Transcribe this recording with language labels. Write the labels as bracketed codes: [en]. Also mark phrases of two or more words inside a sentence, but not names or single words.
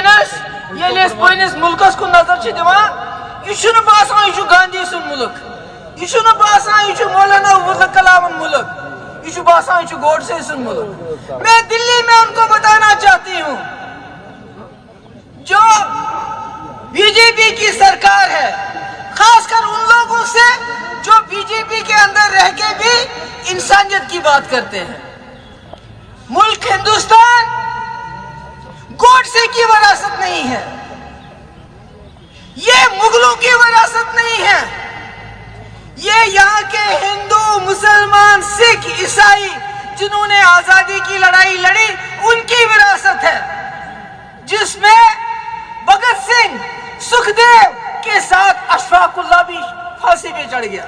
[ks] ییٚلہِ أسۍ پنٛنِس مُلکس کُن نظر چھِ دِوان یہِ چھُنہٕ باسان یہِ چھُ گاندھی سُنٛد مُلک، یہِ چھُنہٕ باسان یہِ چھُ مولانا ابوالفضل کلامُن مُلک، یہ چھُ باسان یہ چھُ گوڈسے سُنٛد مُلک۔ [ur] میں دلی میں ان کو بتانا چاہتی ہوں جو بی جے پی کی سرکار ہے، خاص کر ان لوگوں سے جو بی جے پی کے اندر رہ کے بھی انسانیت کی بات کرتے ہیں۔ ملک ہندوستان گوڈسے کی وراثت نہیں ہے، یہ مغلوں کی وراثت نہیں ہے، یہ یہاں کے ہندو، مسلمان، سکھ، عیسائی جنہوں نے آزادی کی لڑائی لڑی ان کی وراثت ہے، جس میں بھگت سنگھ، سکھدیو کے ساتھ اشفاق اللہ بھی پھانسی پہ چڑھ گیا۔